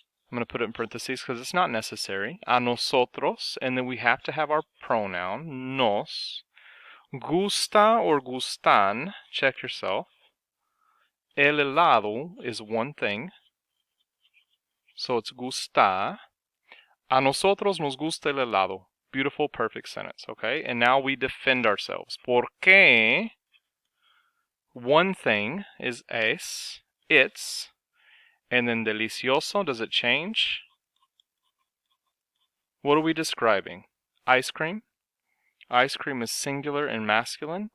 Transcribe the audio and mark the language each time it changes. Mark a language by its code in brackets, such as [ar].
[en] I'm going to put it in parentheses because it's not necessary. [es] A nosotros, [en] and then we have to have our pronoun, nos. Gusta or gustan, check yourself. [es] El helado [en] is one thing, so it's gusta. [es] A nosotros nos gusta el helado. [en] Beautiful, perfect sentence, okay? And now we defend ourselves. [es] Porque [en] one thing is es, it's, and then delicioso, does it change? What are we describing? Ice cream? Ice cream is singular and masculine.